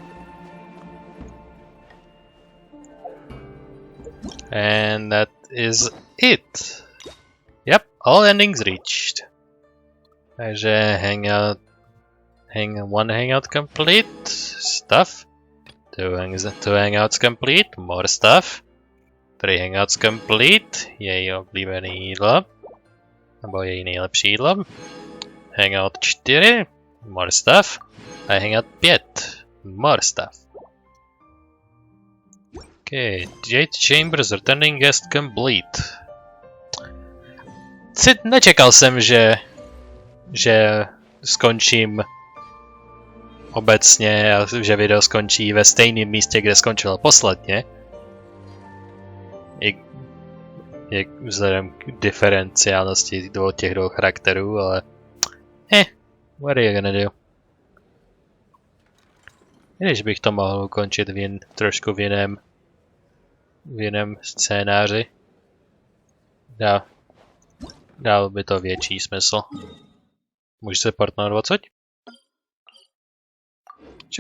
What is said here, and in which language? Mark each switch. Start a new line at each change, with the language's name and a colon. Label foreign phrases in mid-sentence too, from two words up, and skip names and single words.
English: And that is it. Yep, all endings reached. Takže one hangout complete, stuff. Two hangouts complete, more stuff. 3 hangouts complete,
Czech: její oblíbené jídlo. Nebo její nejlepší jídlo.
English: Hangout 4, more stuff. A hangout 5, more stuff. Okay, Jade Chambers returning guest complete.
Czech: Nečekal jsem, že skončím obecně a že video skončí ve stejném místě, kde skončilo posledně. Jak vzhledem k diferenciálnosti těch dvou charakterů, ale
English: what are you gonna do?
Czech: Když bych to mohl ukončit trošku v jiném scénáři. Dal by to větší smysl. Můžu se portnout odsud? Sure.